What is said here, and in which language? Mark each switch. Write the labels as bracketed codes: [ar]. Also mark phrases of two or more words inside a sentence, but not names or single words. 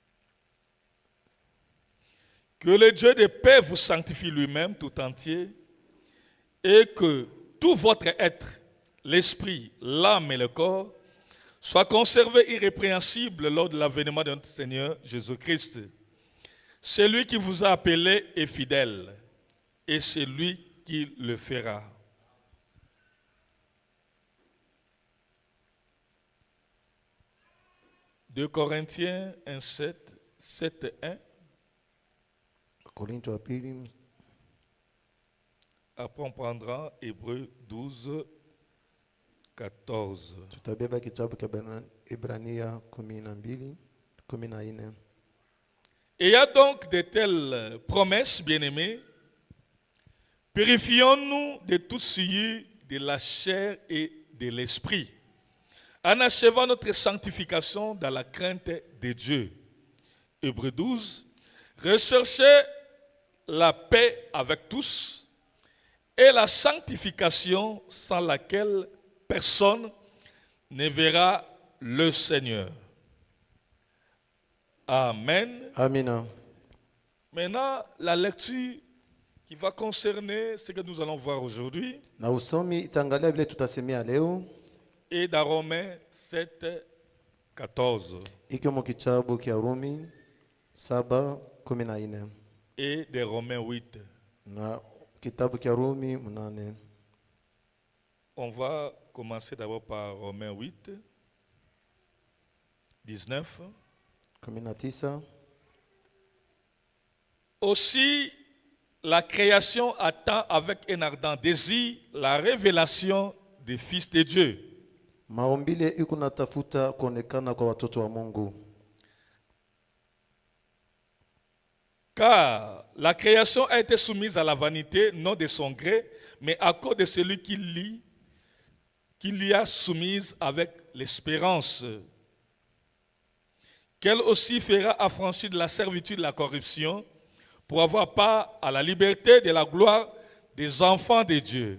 [fr] Que le Dieu de paix vous sanctifie lui-même tout entier, et que tout votre être, l'esprit, l'âme et le corps, soit conservé irrépréhensible lors de l'avènement de notre Seigneur Jésus-Christ. Celui qui vous a appelé est fidèle, et c'est lui qui le fera. De Corinthiens 1, 7, 1. [sw] Korinto wa pili. [fr] Après on prendra Hébreux 12, 14. [sw] Tutabeba kitabu cha Ibrania 12:14. [fr] Et il y a donc de telles promesses, bien-aimés. Purifions-nous de tout souillure de la chair et de l'esprit, en achevant notre sanctification dans la crainte de Dieu. Hébreux 12. Recherchez la paix avec tous et la sanctification sans laquelle personne ne verra le Seigneur. Amen. [sw] Amina. [fr] Maintenant, la lecture qui va concerner ce que nous allons voir aujourd'hui [sw] Na usomi itaangalia vile tutasemea leo [fr] est dans Romains 7, 14 [sw] iko mu kitabu cha Rumi 7:14 [fr] et de Romains 8. [sw] na kitabu cha Rumi 8. [fr] On va commencer d'abord par Romains 8, 19. 19. Aussi, la création attend avec un ardent désir la révélation des fils de Dieu. [sw] Maumbile iko natafuta kuonekana kwa watoto wa Mungu. [fr] Car la création a été soumise à la vanité, non de son gré, mais à cause de celui qui l'y a soumise avec l'espérance, qu'elle aussi fera affranchir de la servitude de la corruption, pour avoir part à la liberté de la gloire des enfants de Dieu.